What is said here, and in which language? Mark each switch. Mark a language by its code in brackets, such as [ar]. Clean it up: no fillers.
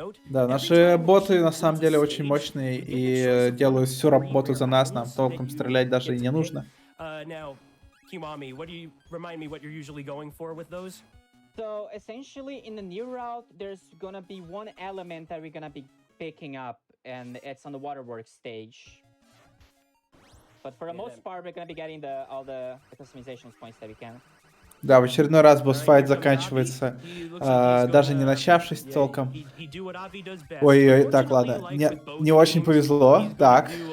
[ru] Да, наши боты на самом деле очень мощные и делают всю работу за нас, нам толком стрелять даже и не нужно. [en] Kiwami, what do you remind me what you're usually going for with those? So essentially in the new route, there's gonna be one element that we're gonna be picking up, and it's on the waterworks stage. But for the most part, we're gonna be getting all the customization points that we can. [ru] Да, в очередной раз босс-файт заканчивается, даже не начавшись толком. Ой-ой, так, ладно, не очень повезло, так.